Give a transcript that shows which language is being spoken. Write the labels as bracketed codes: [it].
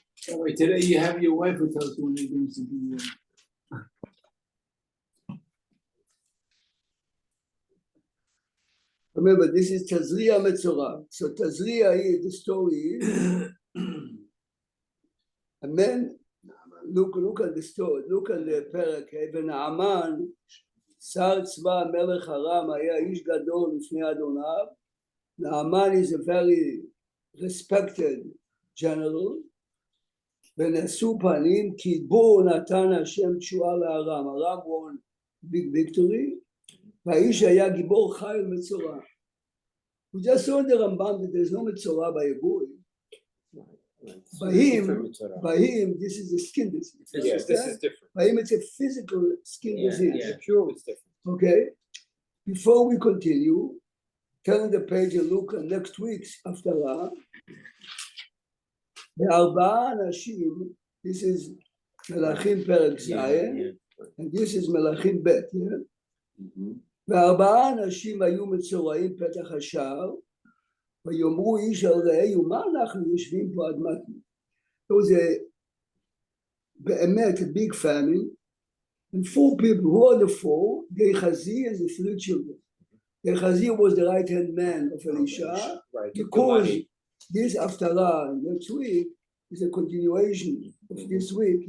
[en] Oh, wait, today you have your wife who tells you when you're doing something wrong. remember, this is Tazria Metzorah. So Tazria is the story. And then look at the story. Look at the parak. [he] ונעמן שר צבא מלך ארם היה איש גדול לפני אדוניו. [en] Naaman is a very respected general. [he] ונשאו פנים כי בו נתן השם תשועה לארם. [en] ארם won big victory. [he] והאיש היה גיבור חיל מצורע. [en] We just saw in the Rambam that there is no מצורע by a boy. By him, this is a skin disease. Yes, this is different. By him, it's a physical skin disease. Yeah, pure, it's different. Okay. Before we continue, turn the page and look at next week's Haftarah. [he] בארבעה אנשים, [en] this is [he] מלאכים פרק ז', and this is מלאכים ב', וארבעה אנשים היו מצורעים פתח השער, ויאמרו איש על רעהו, מה אנחנו יושבים פה עד מתי? [en] There was [he] באמת [en] a big family, and 4 people. Who are the 4? Gehazi and the 3 children. Gehazi was the right-hand man of Elisha, Right. because this Haftarah next week is a continuation of this week.